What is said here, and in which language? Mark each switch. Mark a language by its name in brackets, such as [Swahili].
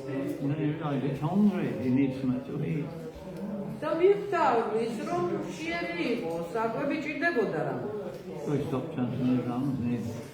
[English] And then he realized it's hungry, he needs something to eat. [Georgian] და მიხვდა ის რომ მშიერი იყო, საკვები ჭირდებოდა რა. [English] So he stopped chanting his rounds and he